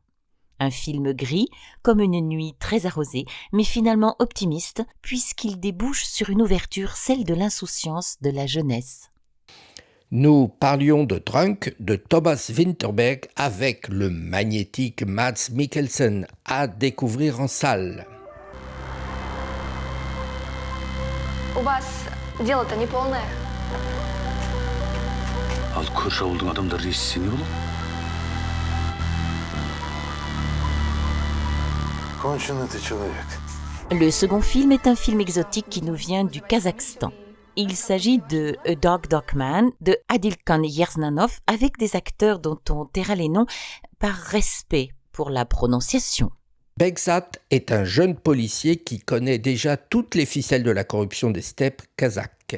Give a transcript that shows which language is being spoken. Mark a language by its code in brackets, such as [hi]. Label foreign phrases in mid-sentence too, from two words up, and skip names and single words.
[fr] Un film gris, comme une nuit très arrosée, mais finalement optimiste, puisqu'il débouche sur une ouverture, celle de l'insouciance de la jeunesse. Nous parlions de Drunk de Thomas Vinterberg avec le magnétique Mads Mikkelsen à découvrir en salle. [ru] У вас дело-то не полное. [kk] Ал көрші ауылдың адамдары естісе не болады? [ru] Конченый ты человек. [fr] Le second film est un film exotique qui nous vient du Kazakhstan. Il s'agit de A Dog Dog Man de Adilkan Yersnanov avec des acteurs dont on taira les noms par respect pour la prononciation. Begzat est un jeune policier qui connaît déjà toutes les ficelles de la corruption des steppes kazakhs.